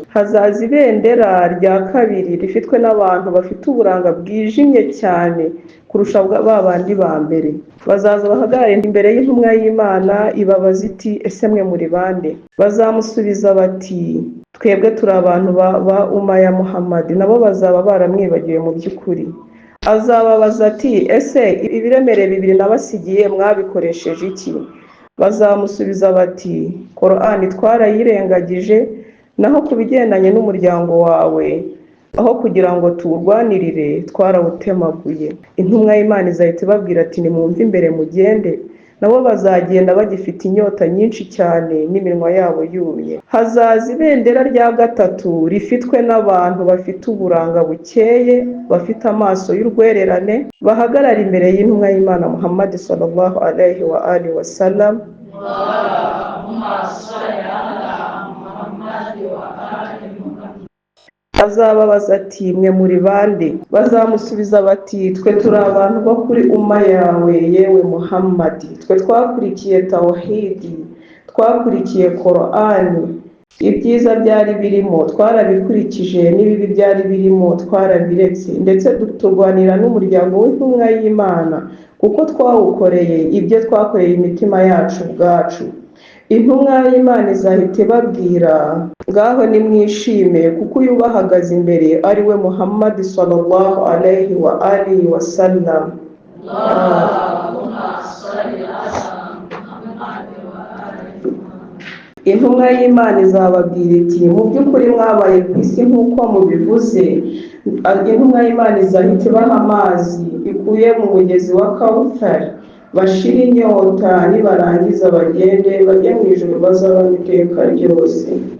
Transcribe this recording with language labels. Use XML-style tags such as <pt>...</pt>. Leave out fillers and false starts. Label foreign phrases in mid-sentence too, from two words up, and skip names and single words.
<rw>Hazaza ibendera rya kabiri rifitwe n'abantu bafite uburanga bwijimye cyane kurusha ba bandi ba mbere. Bazaza bahagarare imbere y'intumwa y'Imana ibabaza iti ese mwe muri bande? Bazamusubiza bati twebwe turi abantu ba umma ya Muhammad. Nabo bazaba baramwibagiwe mu by'ukuri. Azababaza ati ese ibiremereye bibiri nabasigiye mwabikoresheje iki? Bazamusubiza bati Quran twarayirengagije, naho ku bigendanye n'umuryango wawe aho kugira ngo tuwurwanirire twarawutemaguye. Intumwa y'Imana izahita ibabwira ati nimwumve imbere mugende. Nabo bazagenda bagifite inyota nyinshi cyane n'iminwa yabo yumye. Hazaza ibendera rya gatatu rifitwe n'abantu bafite uburanga bukeye, bafite amaso y'urwererane, bahagarara imbere y'intumwa y'Imana Muhammad</rw> <ar>صلى الله عليه وآله وسلم.</ar> <rw>Azababaza ati mwe muri bande? Bazamusubiza bati twe turi abantu bo kuri umma yawe yewe Muhammad. Twe twakurikiye tawhid, twakurikiye Quran. Ibyiza byari birimo twarabikurikije, n'ibibi byari birimo twarabiretse, ndetse turwanira n'umuryango w'intumwa y'Imana kuko twawukoreye ibyo twakoreye imitima yacu ubwacu. Intumwa y'Imana izahita ibabwira ngaho nimwishime kuko uyu bahagaze imbere ari we Muhammad</rw> <ar>صلى الله عليه وآله وسلم. اللهم صل على</ar> <rw>intumwa y'Imana izababwira iti mu by'ukuri mwabaye ku isi nk'uko mubivuze. Intumwa y'Imana izahita ibaha amazi ikuye mu mugezi wa Kawusari, bashira inyota, nibarangiza bagende bajye mu ijuru, bazabona iteka ryose.</rw>